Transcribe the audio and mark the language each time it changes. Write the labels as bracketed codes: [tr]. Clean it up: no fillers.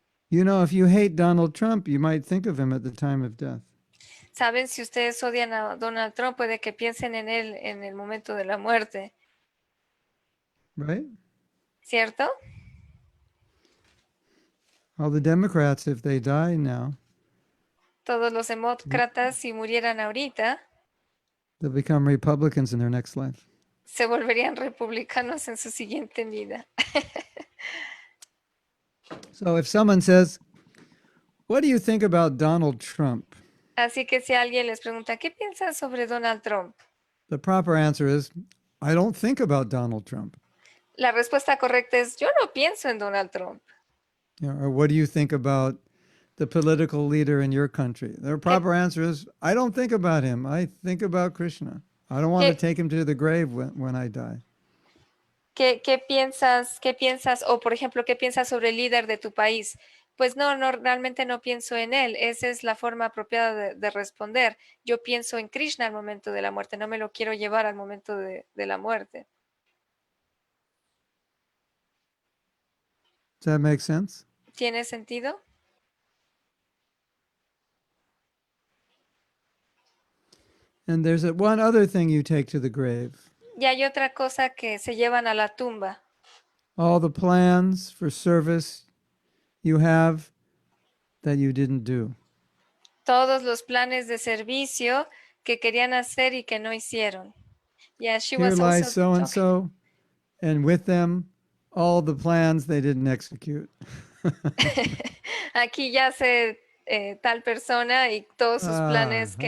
[en] You know, if you hate Donald Trump, you might think of him at the time of death. [es] Saben, si ustedes odian a Donald Trump, puede que piensen en él en el momento de la muerte, [en] Right? [es] ¿cierto? [en] All the Democrats, if they die now, [es] Todos los demócratas, si murieran ahorita, [en] they'll become Republicans in their next life. [es] se volverían republicanos en su siguiente vida. [en] So if someone says, "What do you think about Donald Trump?" [es] Así que si alguien les pregunta, ¿qué piensas sobre Donald Trump? [en] The proper answer is, "I don't think about Donald Trump." [es] La respuesta correcta es, yo no pienso en Donald Trump. [en] You know, or what do you think about the political leader in your country? The proper answer is, "I don't think about him. I think about Krishna. I don't want to take him to the grave when I die." [es] ¿Qué piensas? ¿Qué piensas? O, por ejemplo, ¿qué piensas sobre el líder de tu país? Pues no, realmente no pienso en él. Esa es la forma apropiada de responder. Yo pienso en Krishna al momento de la muerte. No me lo quiero llevar al momento de la muerte. [en] Does that make sense? [es] ¿Tiene sentido? [en] And there's one other thing you take to the grave. [es] Y hay otra cosa que se llevan a la tumba. [en] All the plans for service you have that you didn't do. [es] Todos los planes de servicio que querían hacer y que no hicieron. [en] Yeah, she Here was lies also so and talking. so, and with them, all the plans they didn't execute. [es] Aquí yace tal persona y todos sus planes que